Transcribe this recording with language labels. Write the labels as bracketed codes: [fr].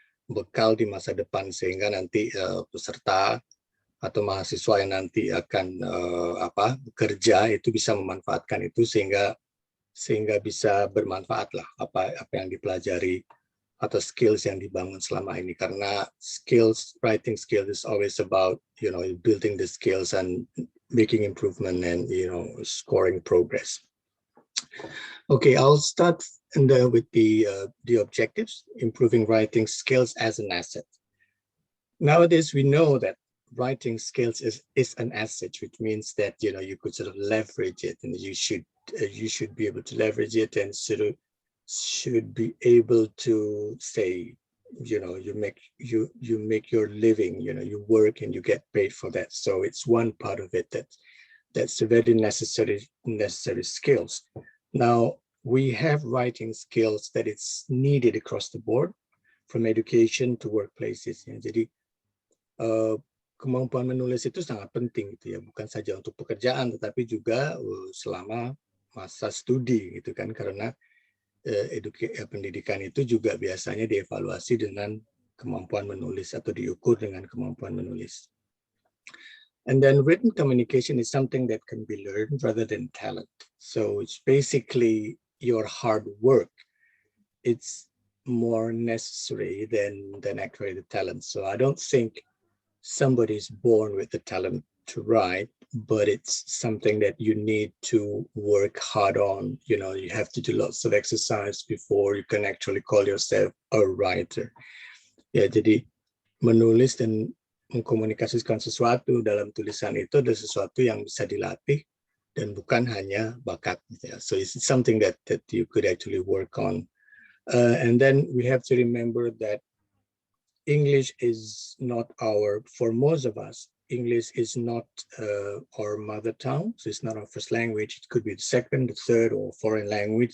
[id] bekal di masa depan, sehingga nanti peserta atau mahasiswa yang nanti akan bekerja itu bisa memanfaatkan itu sehingga bisa bermanfaat lah apa yang dipelajari atau skills yang dibangun selama ini, karena [en] writing skills is always about building the skills and making improvement and scoring progress. Okay, I'll start with the objectives: improving writing skills as an asset. Nowadays, we know that writing skills is an asset, which means that you could sort of leverage it, and you should be able to leverage it, and sort of should be able to say, you make your living, you work and you get paid for that. So it's one part of it that's a very necessary skills. Now we have writing skills that it's needed across the board, from education to workplaces. [id] Jadi kemampuan menulis itu sangat penting gitu ya, bukan saja untuk pekerjaan tetapi juga selama masa studi gitu kan, karena pendidikan itu juga biasanya dievaluasi dengan kemampuan menulis atau diukur dengan kemampuan menulis. [en] And then written communication is something that can be learned rather than talent. So it's basically your hard work. It's more necessary than actually the talent. So I don't think somebody's born with the talent to write, but it's something that you need to work hard on. You know, you have to do lots of exercise before you can actually call yourself a writer. [id] Ya, jadi menulis dan mengkomunikasikan sesuatu dalam tulisan itu adalah sesuatu yang bisa dilatih dan bukan hanya bakat. Ya. [en] So it's something that you could actually work on. And then we have to remember that English is not for most of us, English is not our mother tongue. So it's not our first language. It could be the second, the third, or foreign language.